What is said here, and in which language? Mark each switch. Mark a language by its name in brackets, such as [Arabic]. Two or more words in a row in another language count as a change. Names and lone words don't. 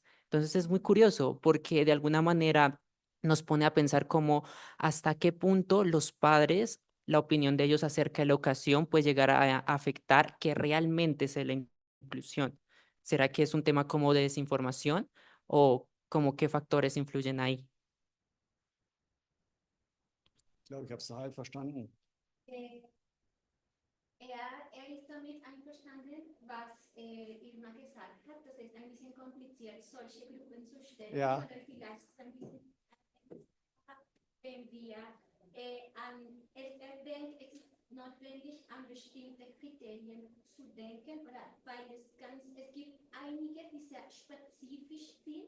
[Spanish] Entonces es muy curioso porque de alguna manera nos pone a pensar como hasta qué punto los padres, la opinión de ellos acerca de la educación puede llegar a afectar que realmente es la inclusión. ¿Será que es un tema como de desinformación o como qué factores influyen ahí? [German] Ich glaube, ich habe es halb verstanden. Er ist damit einverstanden, was Irma gesagt hat, dass es ein bisschen kompliziert solche Gruppen zu stellen. Ja. Oder vielleicht ein bisschen, wenn wir er denkt, es ist notwendig, an bestimmte Kriterien zu denken, oder weil es gibt einige, die sehr spezifisch sind.